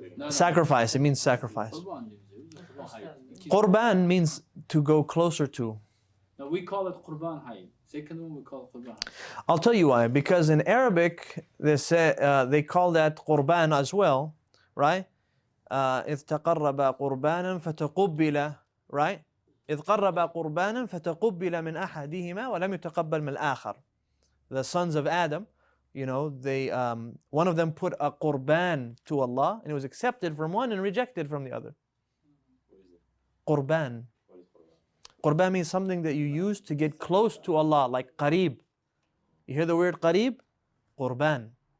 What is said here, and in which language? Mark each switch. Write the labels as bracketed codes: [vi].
[en] sacrifice. It means sacrifice. Qurban. Qurban means to go closer to. No, we call it Qurban Hayy. Second one we call it Qurban Hayy. I'll tell you why. Because in Arabic, they call that Qurban as well, right? [ar] إذ تقرب قربانا فتقبل, right? إذ قرب قربانا فتقبل من أحدهما ولم يتقبل من الآخر. [en] The sons of Adam, you know, they one of them put a qurban to Allah and it was accepted from one and rejected from the other. Qurban. Qurban means something that you use to get close to Allah, like qareeb. You hear the word qareeb? Qurban.